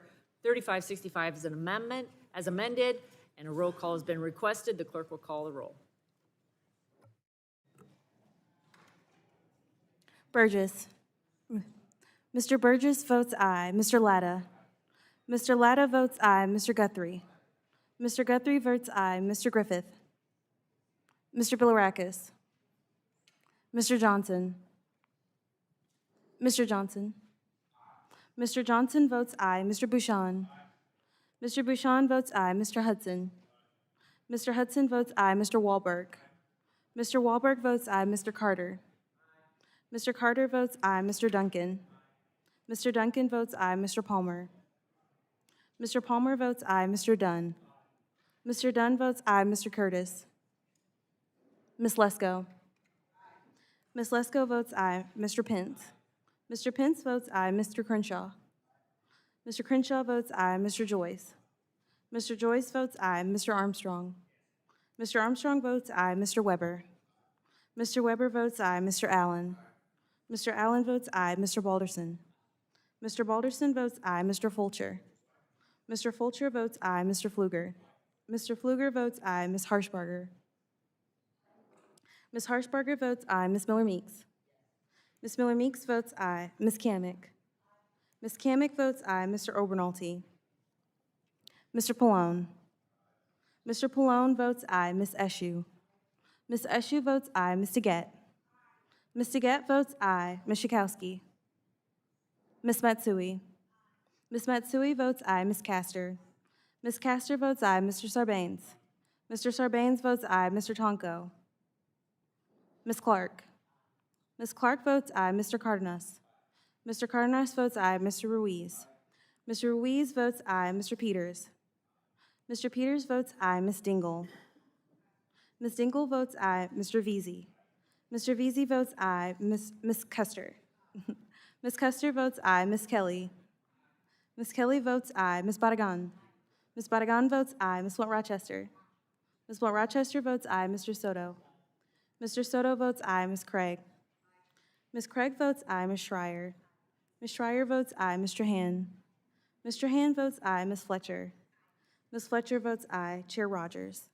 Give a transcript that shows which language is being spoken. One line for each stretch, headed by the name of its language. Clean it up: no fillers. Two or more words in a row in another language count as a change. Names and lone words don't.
English: 3565 as an amendment, as amended, and a roll call has been requested. The clerk will call the roll. Burgess. Mr. Burgess votes aye. Mr. Latta. Mr. Latta votes aye. Mr. Guthrie. Mr. Guthrie votes aye. Mr. Griffith. Mr. Bilirakis. Mr. Johnson. Mr. Johnson. Mr. Johnson votes aye. Mr. Bouchon. Mr. Bouchon votes aye. Mr. Hudson. Mr. Hudson votes aye. Mr. Wahlberg. Mr. Wahlberg votes aye. Mr. Carter. Mr. Carter votes aye. Mr. Duncan. Mr. Duncan votes aye. Mr. Palmer. Mr. Palmer votes aye. Mr. Dunn. Mr. Dunn votes aye. Mr. Curtis. Ms. Lesko. Ms. Lesko votes aye. Mr. Pence. Mr. Pence votes aye. Mr. Crenshaw. Mr. Crenshaw votes aye. Mr. Joyce. Mr. Joyce votes aye. Mr. Armstrong. Mr. Armstrong votes aye. Mr. Weber. Mr. Weber votes aye. Mr. Allen. Mr. Allen votes aye. Mr. Balderson. Mr. Balderson votes aye. Mr. Fulcher. Mr. Fulcher votes aye. Mr. Pfluger. Mr. Pfluger votes aye. Ms. Harshbarger. Ms. Harshbarger votes aye. Ms. Miller-Meeks. Ms. Miller-Meeks votes aye. Ms. Kamick. Ms. Kamick votes aye. Mr. Obernolte. Mr. Pallone. Mr. Pallone votes aye. Ms. Eshu. Ms. Eshu votes aye. Ms. Deget. Ms. Deget votes aye. Ms. Schakowsky. Ms. Matsui. Ms. Matsui votes aye. Ms. Castor. Ms. Castor votes aye. Mr. Sarbanes. Mr. Sarbanes votes aye. Mr. Tonko. Ms. Clark. Ms. Clark votes aye. Mr. Cardenas. Mr. Cardenas votes aye. Mr. Ruiz. Mr. Ruiz votes aye. Mr. Peters. Mr. Peters votes aye. Ms. Dingle. Ms. Dingle votes aye. Mr. Veazey. Mr. Veazey votes aye. Ms. Custer. Ms. Custer votes aye. Ms. Kelly. Ms. Kelly votes aye. Ms. Badagan. Ms. Badagan votes aye. Ms. Blunt-Rochester. Ms. Blunt-Rochester votes aye. Mr. Soto. Mr. Soto votes aye. Ms. Craig. Ms. Craig votes aye. Ms. Schreier. Ms. Schreier votes aye. Mr. Hand. Mr. Hand votes aye. Ms. Fletcher. Ms. Fletcher votes aye. Chair Rodgers.